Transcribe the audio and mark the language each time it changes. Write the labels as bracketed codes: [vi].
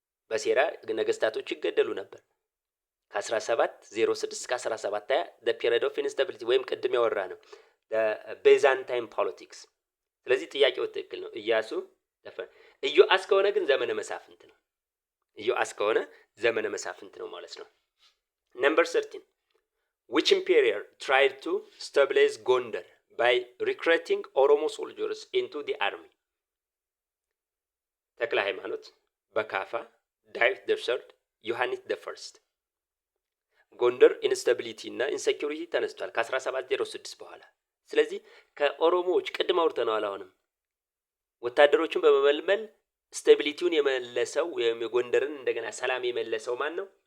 [am] በሴራ ነገስታቶች ይገደሉ ነበር ከ1706 እስከ 1720 [en] the period of instability [am] ወይም ቅድም ያወራ ነው [en] the Byzantine politics። [am] ስለዚህ ጥያቄው ትክክል ነው። ኢያሱ ኢዮአስ ከሆነ ግን ዘመነ መሳፍንት ነው። ኢዮአስ ከሆነ ዘመነ መሳፍንት ነው ማለት ነው። ነምበር 13 [en] which emperor tried to stabilize Gondar by recruiting Oromo soldiers into the army? [am] ተክለ ሃይማኖት፣ በካፋ፣ ዳዊት ዘ ሰርድ፣ ዮሐንስ ዘ ፈርስት። ጎንደር ኢንስታቢሊቲ እና ኢንሴኩሪቲ ተነስቷል ከ1706 በኋላ። ስለዚህ ከኦሮሞዎች ቅድም አውርተናል። አሁንም ወታደሮችን በመመልመል ስታቢሊቲውን የመለሰው ወይም የጎንደርን እንደገና ሰላም የመለሰው ማን ነው?